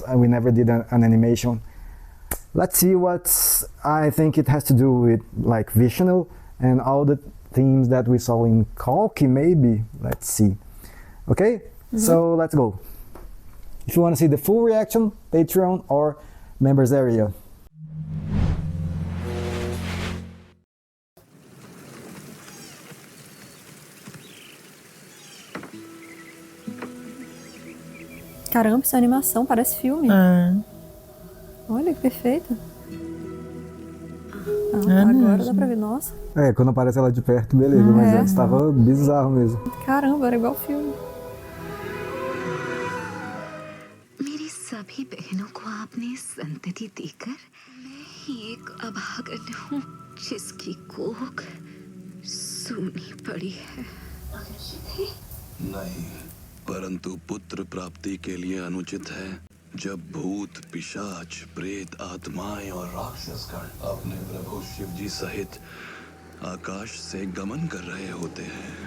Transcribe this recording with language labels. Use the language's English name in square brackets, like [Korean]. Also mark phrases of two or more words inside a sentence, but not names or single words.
[English] We never did an animation. Let's see what I think it has to do with, like Vishnu and all the themes that we saw in Kalki, maybe. Let's see. Okay, so let's go. If you want to see the full reaction, Patreon or members area. [Portuguese] Caramba, essa animação parece filme. É. Olha que perfeita. É Agora mesmo. dá pra ver. Nossa, É, quando aparece ela de perto, beleza, mas antes tava bizarro mesmo. caramba, era igual filme. [Hindi] मेरी सभी बहनों को आपने संतति देकर मैं ही एक अभागन हूँ जिसकी कोख सूनी पड़ी है। नहीं, परंतु पुत्र प्राप्ति के लिए अनुचित है जब भूत, पिशाच, प्रेत, आत्माएं और राक्षसगण अपने प्रभु शिव जी सहित आकाश से गमन कर रहे होते हैं।